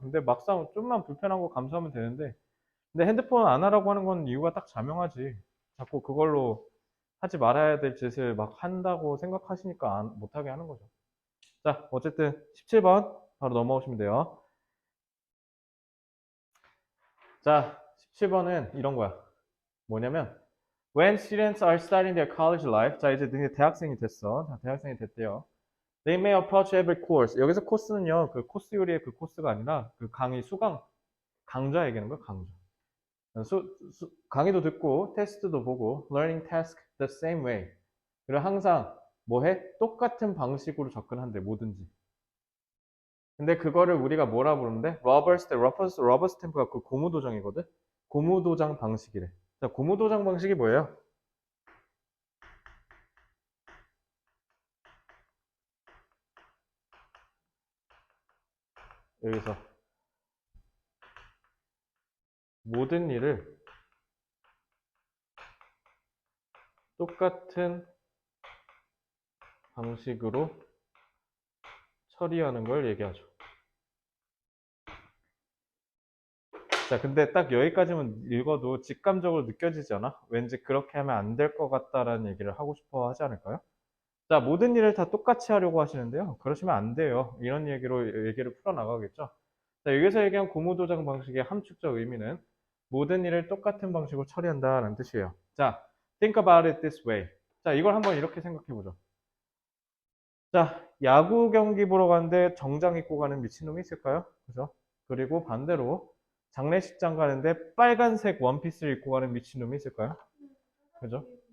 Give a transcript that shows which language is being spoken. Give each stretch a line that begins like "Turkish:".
Korean: 근데 막상 좀만 불편한 거 감수하면 되는데 근데 핸드폰 안 하라고 하는 건 이유가 딱 자명하지. 자꾸 그걸로 하지 말아야 될 짓을 막 한다고 생각하시니까 못하게 하는 거죠. 자, 어쨌든 17번 바로 넘어오시면 돼요. 자, 17번은 이런 거야.
English: 뭐냐면 When students are starting their college life,
Korean: 자 이제 너네 대학생이 됐어. 자, 대학생이 됐대요.
English: They may approach every course.
Korean: 여기서 코스는요, 그 코스 요리의 그 코스가 아니라 그 강의 수강 강좌 얘기하는 거야, 강좌. 강의도 듣고 테스트도 보고
English: learning task the same way.
Korean: 그리고 항상 뭐 해? 똑같은 방식으로 접근한대, 뭐든지. 근데 그거를 우리가 뭐라 부르는데? 러버 스탬프가 그 고무도장이거든? 고무도장 방식이래. 자, 고무도장 방식이 뭐예요? 여기서 모든 일을 똑같은 방식으로 처리하는 걸 얘기하죠. 자, 근데 딱 여기까지만 읽어도 직감적으로 느껴지지 않아? 왠지 그렇게 하면 안 될 것 같다라는 얘기를 하고 싶어 하지 않을까요? 자, 모든 일을 다 똑같이 하려고 하시는데요. 그러시면 안 돼요. 이런 얘기를 풀어나가겠죠. 자, 여기서 얘기한 고무도장 방식의 함축적 의미는 모든 일을 똑같은 방식으로 처리한다는 뜻이에요.
English: 자, think about it this way.
Korean: 자, 이걸 한번 이렇게 생각해 보죠. 자, 야구 경기 보러 가는데 정장 입고 가는 미친놈이 있을까요? 그죠? 그리고 반대로 장례식장 가는데 빨간색 원피스를 입고 가는 미친놈이 있을까요? 그죠?